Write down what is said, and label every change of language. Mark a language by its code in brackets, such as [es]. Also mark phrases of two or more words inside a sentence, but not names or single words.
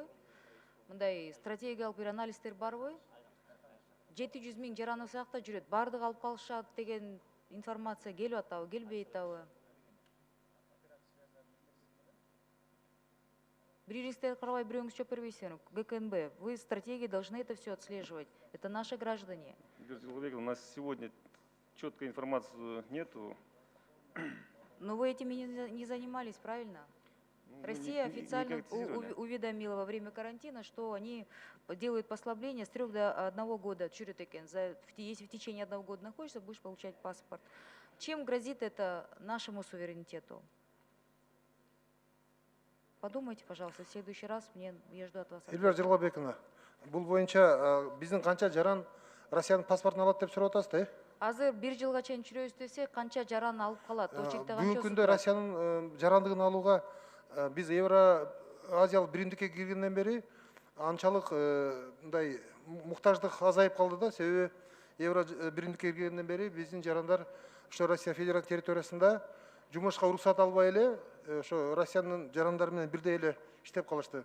[ky] Мындай стратегиялык бир анализдер барбы? 700 000 жаран ошол жакта жүрөт. Бардыгы алып калышат деген информация келип атабы, келбей атабы? Биринизге карабай бирөөңүз жооп бербейсиздер. [ru] ГКНБ, вы стратегии должны это все отслеживать. Это наши граждане. У нас сегодня четкой информации нету. Но вы этим не занимались, правильно? Россия официально уведомила во время карантина, что они делают послабление с 3 до 1 года. Если в течение 1 года находишься, будешь получать паспорт. Чем грозит это нашему суверенитету? Подумайте, пожалуйста, в следующий раз я жду от вас. [ky] Эльвира Жылгабековна, бул боюнча биздин канча жаран Россиянын паспортун алат деп сурап атасыз да? Азыр 1 жылга чейин жүрөбүз десе, канча жаран алып калат? Бүгүнкү күндө Россиянын жарандыгын алууга биз Евро Азиялык биримдикке киргенден бери анчалык мындай муктаждык азайып калды да, себеби Евро биримдикке киргенден бери биздин жарандар ошо Россия Федерация территориясында жумушка уруксат албай эле ошо Россиянын жарандары менен бирдей эле иштеп калышты.